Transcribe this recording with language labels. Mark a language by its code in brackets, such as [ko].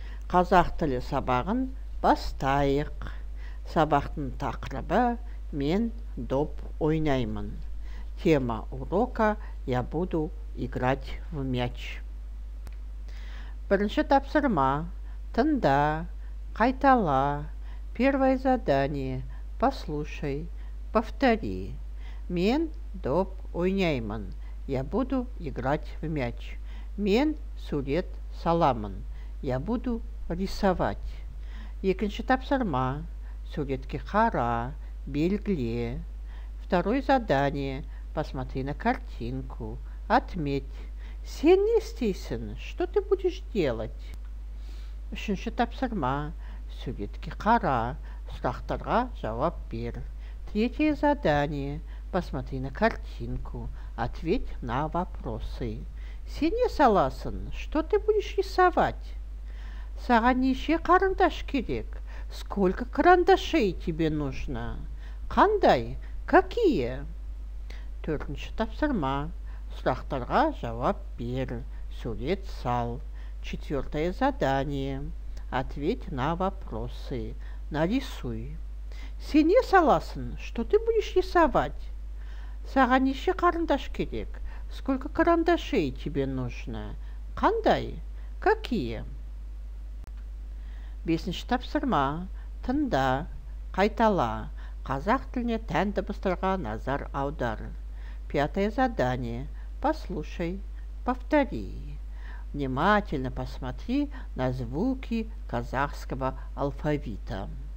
[kk] Қазақ тілі сабағын бастайық. Сабақтың тақырыбы «Мен доп ойнаймын». [ru] Тема урока «Я буду играть в мяч». [kk] Бірінші тапсырма. Тыңда, қайтала. [ru] Первое задание. Послушай, повтори. [kk] Мен доп ойнаймын. [ru] Я буду играть в мяч. [kk] Мен сурет саламын. [ru] Я буду рисовать. [kk] Екінші тапсырма. Суретке қара, белгіле. [ru] Второе задание. Посмотри на картинку. Отметь. [kk] Сен не істейсің? [ru] Что ты будешь делать? [kk] Үшінші тапсырма. Суретке қара, сұрақтарға жауап бер. [ru] Третье задание. Посмотри на картинку. Ответь на вопросы. [kk] Сен не саласың? [ru] Что ты будешь рисовать? [kk] Саған неше қарындаш керек? [ru] Сколько карандашей тебе нужно? [kk] Қандай? [ru] Какие? [kk] Төртінші тапсырма. Сұрақтарға жауап бер. Сурет сал. [ru] Четвертое задание. Ответь на вопросы. Нарисуй. [kk] Сен не саласың? [ru] Что ты будешь рисовать? [kk] Саған неше қарындаш керек? [ru] Сколько карандашей тебе нужно? [kk] Қандай? [ru] Какие? [kk] Бесінші тапсырма. Тыңда, қайтала. Қазақ тіліне тән дыбыстарға назар аудар. [ru] Пятое задание. Послушай, повтори. Внимательно посмотри на звуки казахского алфавита.